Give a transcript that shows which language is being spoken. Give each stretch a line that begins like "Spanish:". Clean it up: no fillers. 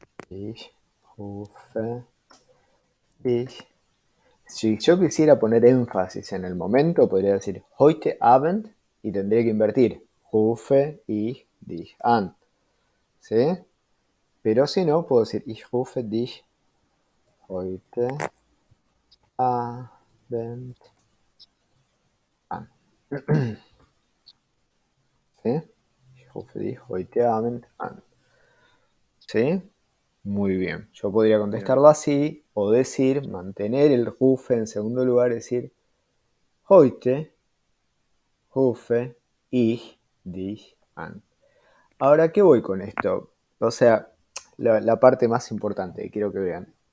German: Ich rufe dich.
Spanish: Si yo quisiera poner énfasis en el momento, podría decir
German: heute Abend
Spanish: y tendría que invertir.
German: Rufe ich dich an.
Spanish: ¿Sí? Pero si no, puedo decir
German: ich rufe dich heute Abend an.
Spanish: ¿Sí?
German: Ich rufe dich heute Abend an.
Spanish: ¿Sí? Muy bien. Yo podría contestarlo así o decir, mantener el rufe en segundo lugar, decir
German: heute rufe ich dich an.
Spanish: Ahora, ¿qué voy con esto? O sea, la parte más importante que quiero que vean.